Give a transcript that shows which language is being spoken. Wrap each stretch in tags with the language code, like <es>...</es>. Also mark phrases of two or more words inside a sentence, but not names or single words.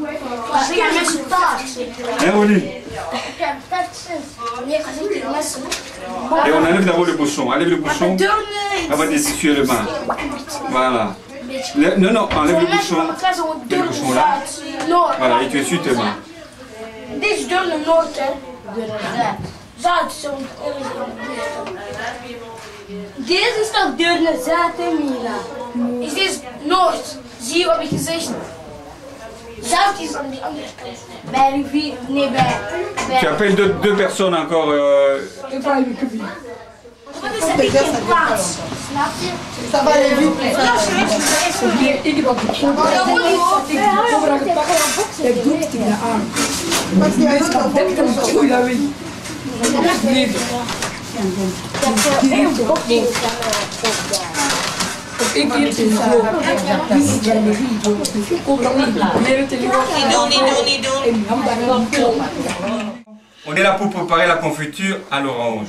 <fr>Hein, Oli? Et on enlève d'abord le bouchon. Enlève le bouchon avant d'essuyer le main. Voilà. Non, enlève le bouchon. Et le bouchon là. Voilà, et tu essuies tes mains.</fr> <nl>Deze deur naar noord, hè? Zuid, zo. Deze is toch deur naar zuid, hè, Mila? Is deze noord? Zie je wat ik gezegd heb? Zuid is aan die andere kant. Bij rivier, nee, bij...</nl> <fr>Tu appelles deux personnes encore.</fr> <nl>Wat is het? Ik heb plaats. Snap je?</nl> <fr>Ça va aller vite. Parce qu'il y a un autre enfant qui tombe sur la vie. On est là pour préparer la confiture à l'orange.</fr>